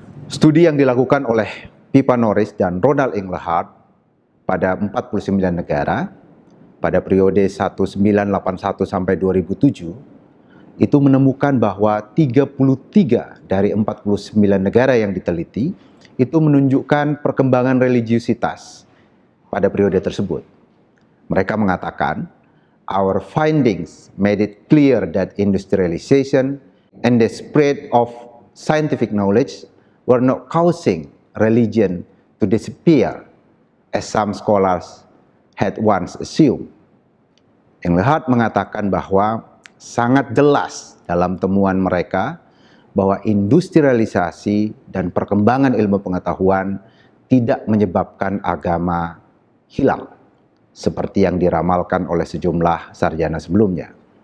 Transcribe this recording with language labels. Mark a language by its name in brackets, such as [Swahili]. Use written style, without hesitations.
[Indonesian] Studi yang dilakukan oleh Pippa Norris dan Ronald Engelhardt pada 49 negara, pada periode 1981 sampai 2007, itu menemukan bahwa 33 dari 49 negara yang diteliti itu menunjukkan perkembangan religiusitas pada periode tersebut. Mereka mengatakan, [English] our findings made it clear that industrialization and the spread of scientific knowledge were not causing religion to disappear, as some scholars had once assumed. [Indonesian] Engelhardt mengatakan bahwa sangat jelas dalam temuan mereka bahwa industrialisasi dan perkembangan ilmu pengetahuan tidak menyebabkan agama hilang, seperti yang diramalkan oleh sejumlah sarjana sebelumnya.